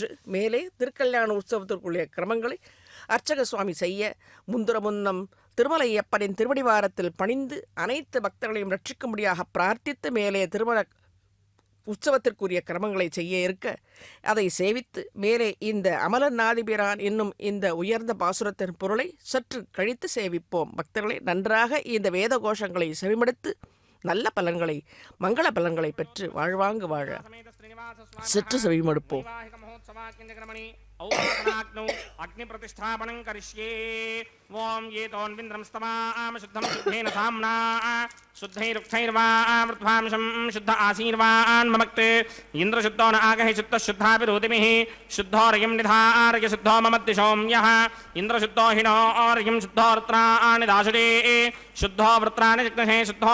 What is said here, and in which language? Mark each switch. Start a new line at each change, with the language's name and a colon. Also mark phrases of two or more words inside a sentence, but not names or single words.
Tamil: மேலே திருக்கல்யாண உற்சவத்திற்குரிய கிரமங்களை அர்ச்சக சுவாமி செய்ய முன்னம் திருமலையப்பனின் திருவடிவாரத்தில் பணிந்து அனைத்து பக்தர்களையும் ரட்சிக்கும்படியாக பிரார்த்தித்து மேலே திருமண உற்சவத்திற்குரிய கிரமங்களை செய்ய இருக்க அதை சேவித்து மேலே இந்த அமலநாதிபிரான் என்னும் இந்த உயர்ந்த பாசுரத்தின் பொருளை சற்று கழித்து சேவிப்போம். பக்தர்களை நன்றாக இந்த வேத கோஷங்களை செவிமடுத்து நல்ல பலன்களை மங்கள பலன்களை பெற்று வாழ்வாங்கு வாழ சற்று செவிமடுப்போம்.
Sanskrit: अग्नि प्रतिष्ठापनं करिष्ये ओम ये तोन्विन्द्रं स्तमाम शुद्धं शुद्धेन साम्ना शुद्धैरुक्थैर्वामृत्वांशं शुद्ध आसीर्वान् ममक्ते इंद्र शुद्धो न आगहि शुद्ध शुद्धाभिरोतिमिः शुद्धोरयं निधारय शुद्धो ममद्दिशों यः इंद्र शुद्धो हिनो औरयं शुद्धो वृत्राणि दाशुरे शुद्धो वृत्राणि जिग्नहे शुद्धो